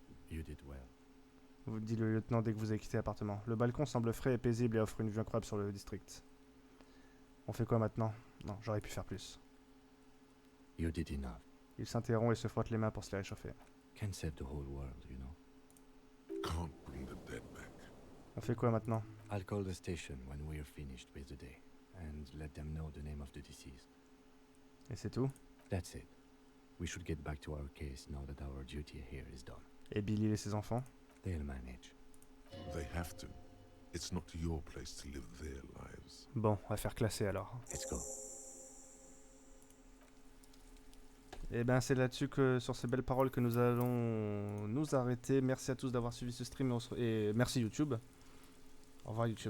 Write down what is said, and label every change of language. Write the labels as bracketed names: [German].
[English] You did well. [French] Vous dit le lieutenant dès que vous avez quitté l'appartement. Le balcon semble frais et paisible et offre une vue incroyable sur le district. On fait quoi maintenant? Non, j'aurais pu faire plus. [English] You did enough. [French] Il s'interrompt et se frotte les mains pour se les réchauffer. [English] Can't save the whole world, you know. Can't bring the dead back. [French] On fait quoi maintenant? [English] I'll call the station when we're finished with the day and let them know the name of the deceased. [French] Et c'est tout? [English] That's it. We should get back to our case now that our duty here is done. [French] Et Billy et ses enfants? [English] They'll manage. They have to. It's not your place to live their lives. [French] Bon, on va faire classer alors. [English] Let's go. [French] Et ben c'est là-dessus que, sur ces belles paroles, que nous allons nous arrêter. Merci à tous d'avoir suivi ce stream et merci YouTube. Au revoir YouTube.